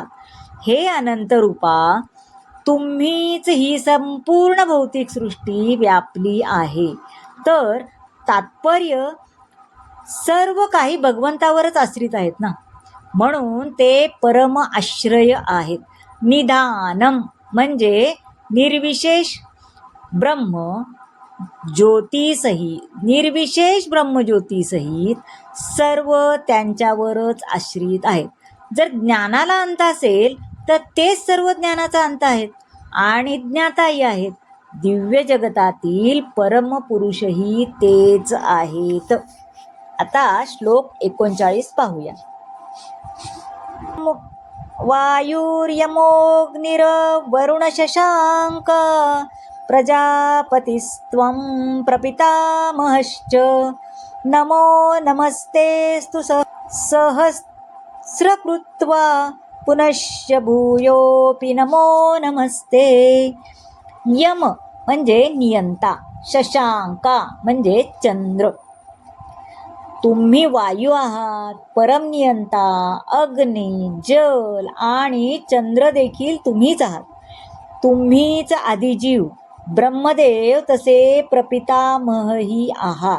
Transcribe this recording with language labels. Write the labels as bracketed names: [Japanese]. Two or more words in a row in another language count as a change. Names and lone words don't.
[Marathi] हे अनंत रूपा, तुम्हीच ही संपूर्ण भौतिक सृष्टी व्यापली आहे. तर तात्पर्य सर्व काही भगवंतावरच आश्रित आहेत ना, म्हणून ते परम आश्रय आहेत. निधानम म्हणजे निर्विशेष ब्रह्म ज्योतिसहित, निर्विशेष ब्रह्मज्योतीसहित सर्व त्यांच्यावरच आश्रित आहेत. जर ज्ञानाला अंत असेल तर तेच सर्व ज्ञानाचा अंत आहेत आणि ज्ञाताही आहेत. दिव्य जगतातील परमपुरुषही तेच आहेत. आता श्लोक 39 पाहूया. [Sanskrit] वायुर्यमोऽग्निर्वरुण शशांक प्रजापतिस्त्वं प्रपितामहश्च नमो नमस्तेस्तु सहस्रकृत्वा पुनश्च भूयोऽपि नमो नमस्ते. [Marathi] यम म्हणजे नियंता, शशांका म्हणजे चंद्र. तुम्ही वायू आहात, परमनियंता, अग्नी, जल आणि चंद्र देखील तुम्हीच आहात. तुम्हीच आदिजीव, ब्रह्मदेव तसे प्रपितामहही आहात.